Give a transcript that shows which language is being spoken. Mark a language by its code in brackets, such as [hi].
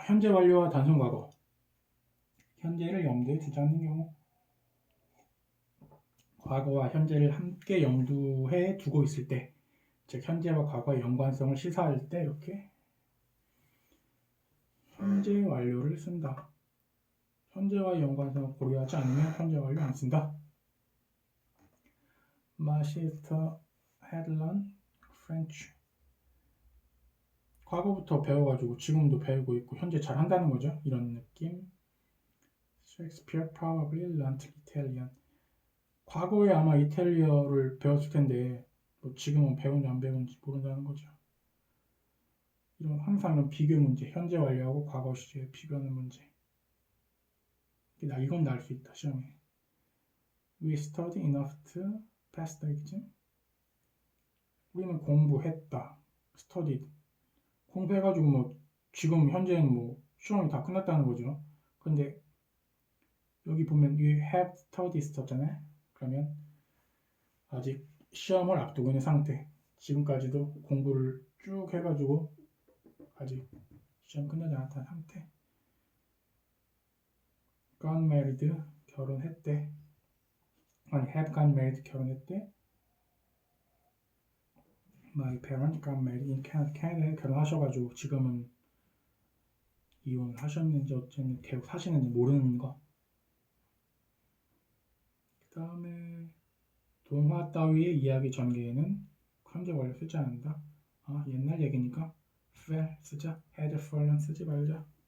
[ko] 현재 완료와 단순 과거. 현재를 염두에 두지 않는 경우, 과거와 현재를 함께 염두에 두고 있을 때, 즉 현재와 과거의 연관성을 시사할 때 이렇게 현재 완료를 쓴다. 현재와의 연관성을 고려하지 않으면 현재 완료 안 쓴다. [en] Ma sister had learned French. [ko] 과거부터 배워가지고 지금도 배우고 있고 현재 잘 한다는 거죠. 이런 느낌. [en] Shakespeare probably learned Italian. [ko] 과거에 아마 이탈리아를 배웠을 텐데 뭐 지금은 배운지 안 배운지 모른다는 거죠. 이런 항상 이런 비교 문제, 현재 완료하고 과거 시제 비교하는 문제. 이건 날 수 있다 시험에. [en] We studied enough to pass the exam. [ko] 우리는 공부했다. studied. 공부해가지고 뭐 지금 현재는 뭐 시험이 다 끝났다는 거죠. 근데 여기 보면 [en] you have studied [ko] 썼잖아요. 그러면 아직 시험을 앞두고 있는 상태. 지금까지도 공부를 쭉 해가지고 아직 시점 끝나지 않았다는 상태. [en] got married, [ko] 결혼했대. 아니, [en] have got married, [ko] 결혼했대. [en] My parents got married in Canada. [ko] 캐나다에 결혼하셔가지고 지금은 이혼하셨는지 어쨌든 계속 사시는지 모르는 거. 그 다음에 동화 따위의 이야기 전개에는 현재 완료 쓰지 않는다. 아, 옛날 얘기니까 fell 쓰자. [en] had fallen [ko] 쓰지 말자.